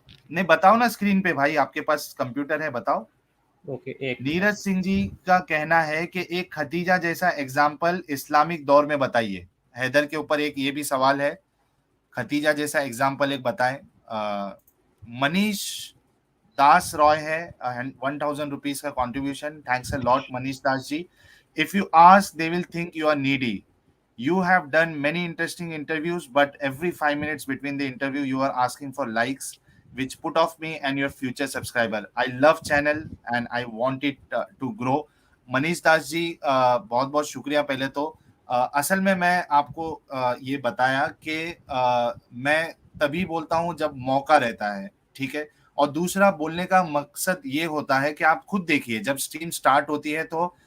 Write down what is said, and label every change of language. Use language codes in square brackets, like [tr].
[ur] نہیں بتاؤ نا اسکرین پہ بھائی, آپ کے پاس کمپیوٹر ہے, بتاؤ. نیرج سنگھ جی کا کہنا ہے کہ ایک خدیجہ جیسا ایگزامپل اسلامک دور میں بتائیے. حیدر کے اوپر ایک یہ بھی سوال ہے, خدیجہ جیسا ایگزامپل ایک بتائیں. منیش داس رائے ہے, 1000 روپیز کا contribution. Thanks a lot Manish Das جی. [en] If you ask, they will think you are needy. You have done many interesting interviews, but every 5 minutes between the interview, you are asking for likes, which put off me and your future subscriber. I love channel and I want it to grow. [ur] Manish Das ji, بہت بہت شکریہ. پہلے تو اصل میں آپ کو یہ بتایا کہ میں تبھی بولتا ہوں جب موقع رہتا ہے, ٹھیک ہے. اور دوسرا بولنے کا مقصد یہ ہوتا ہے کہ آپ خود دیکھیے, جب اسٹریم سٹارٹ ہوتی ہے تو